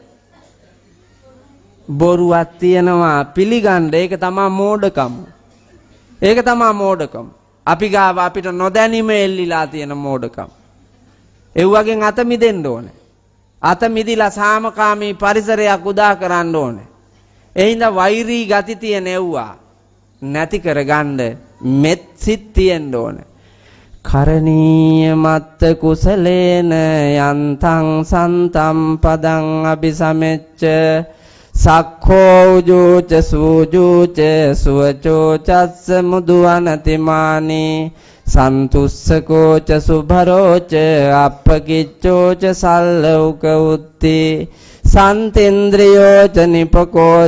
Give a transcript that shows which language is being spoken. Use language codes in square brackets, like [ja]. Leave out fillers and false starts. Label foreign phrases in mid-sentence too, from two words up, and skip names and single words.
[si] බොරුවක් තියෙනවා පිළිගන්න ඒක තමයි මෝඩකම ඒක තමයි මෝඩකම අපි ගාව අපිට නොදැනීම එල්ලිලා තියෙන මෝඩකම ඒ වගේ අත මිදෙන්න ඕනේ. අත මිදිලා සාමකාමී පරිසරයක් උදා කරන්න ඕනේ. එහිඳ වෛරී ගති තියෙන එව්වා නැති කරගන්න මෙත් සිත් තියෙන්න ඕනේ. [pi] කරණීය මත්ත කුසලේන යන්තං සන්තම් පදං අபிසමෙච්ච සක්ඛෝ උජුච සූජුච සුවචෝ චස්ස මුදුවනතිමානි සන්තුස්සකෝ ච සුභරෝච අප්පකිච්චෝ ච සල්ලෞක උත්ති සන්තේන්ද්‍රයෝ ච නිපකෝ